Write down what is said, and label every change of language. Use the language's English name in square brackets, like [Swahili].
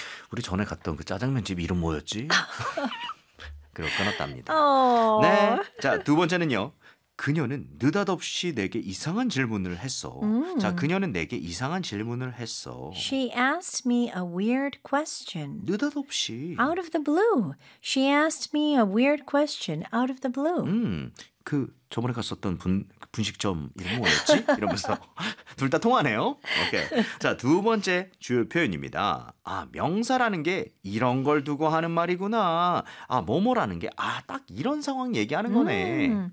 [Korean] 우리 전에 갔던 그 짜장면 집 이름 뭐였지? 그리고 끊었답니다. [English] Oh. [Korean] 네. 자, 두 번째는요. 그녀는 느닷없이 내게 이상한 질문을 했어. 자, 그녀는 내게 이상한 질문을 했어. [English] She asked me a weird question. [Korean] 느닷없이. [English] Out of the blue. She asked me a weird question out of the blue. [Korean] 그 저번에 갔었던 분식점 이름 뭐였지? 이러면서 둘 다 통하네요. 오케이. 자, 두 번째 주요 표현입니다. 아, 명사라는 게 이런 걸 두고 하는 말이구나. 아, 뭐뭐라는 게 아, 딱 이런 상황 얘기하는 거네.